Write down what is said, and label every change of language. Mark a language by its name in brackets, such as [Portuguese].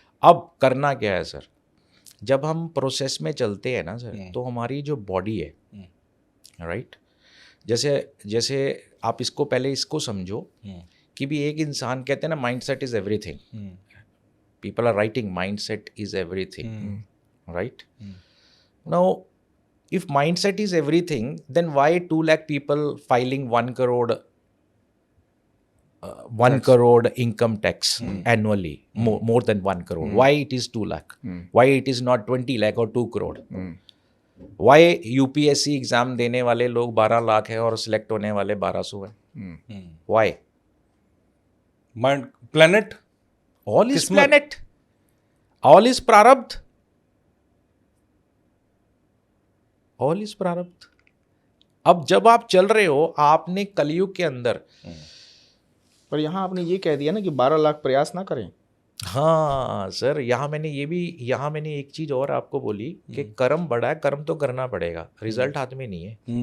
[Hindi] अब करना क्या है सर, जब हम प्रोसेस में चलते हैं ना सर, तो हमारी जो बॉडी है, राइट, जैसे आप इसको पहले इसको समझो कि भी एक इंसान, कहते हैं ना [English] Mindset is everything, people are writing mindset is everything, right? Now if mindset is everything, then why 2 lakh people filing 1 crore 1 crore income tax annually, more than 1 crore? Why it is 2 lakh? Why it is not 20 lakh or 2 crore? Why [Hindi] UPSC exam देने वाले लोग 12 लाख है और select होने वाले 1200 है? [English] Why? Mind, planet, All is planet, all is प्रारब्ध, all is प्रारब्ध। [Hindi] अब जब आप चल रहे हो, आपने कलयुग के अंदर, पर यहाँ आपने ये कह दिया ना कि 12 लाख प्रयास ना करें। हाँ सर, यहाँ मैंने एक चीज और आपको बोली कि कर्म बड़ा है, कर्म तो करना पड़ेगा, रिजल्ट हाथ में नहीं है।